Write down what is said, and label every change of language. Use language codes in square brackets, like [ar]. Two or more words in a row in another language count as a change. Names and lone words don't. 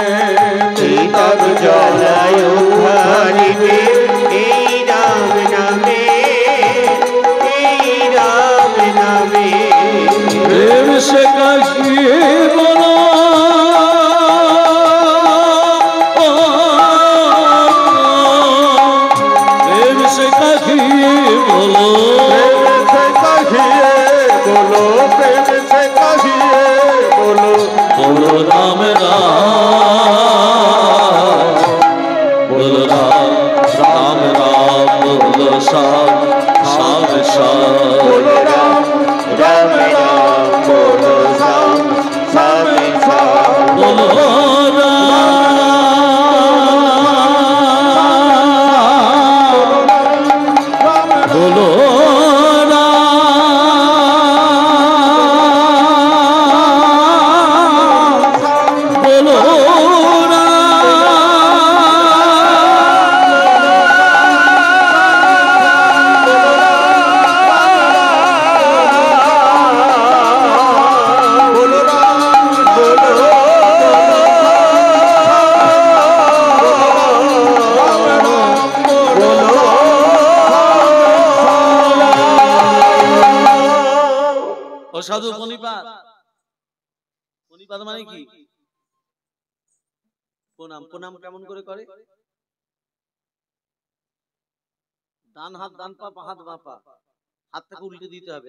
[bn] তব জ্বালায় ধরিবে এই রাম নামে, এই রাম নামে। [hi] प्रेम से कहिए बोलो, प्रेम से कहिए बोलो, প্রেম से कहिए बोलो, प्रेम से कहिए बोलो, [bn] বলো রাম রাম, বলো রাম রাম রাম, বলো শ্যাম শ্যাম শ্যাম, [hi] बोलो राम राम राम बोलो श्याम श्याम श्याम, [bn] বলো [hi] राम [bn] বলো বলো [hi] बोलो राम बोलो राम राम बोलो [bn] ও সাধু পনিপাত, পনিপাত মানে কি? প্রণাম। প্রণাম কেমন করে করে? ডান হাত ডান পা, বাঁ হাত বাঁ পা, হাতটাকে উল্টে দিতে হবে।